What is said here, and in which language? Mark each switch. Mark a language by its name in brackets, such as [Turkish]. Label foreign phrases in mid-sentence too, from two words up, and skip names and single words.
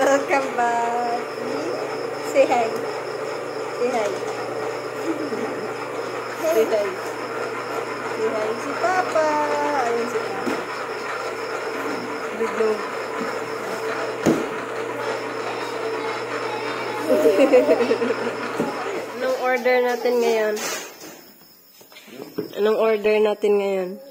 [English] Welcome back. Say hi. Say hi. Say hi. Say hi si Papa. [Filipino] Ayun si Papa. Biglo. Anong order natin ngayon? Anong order natin ngayon?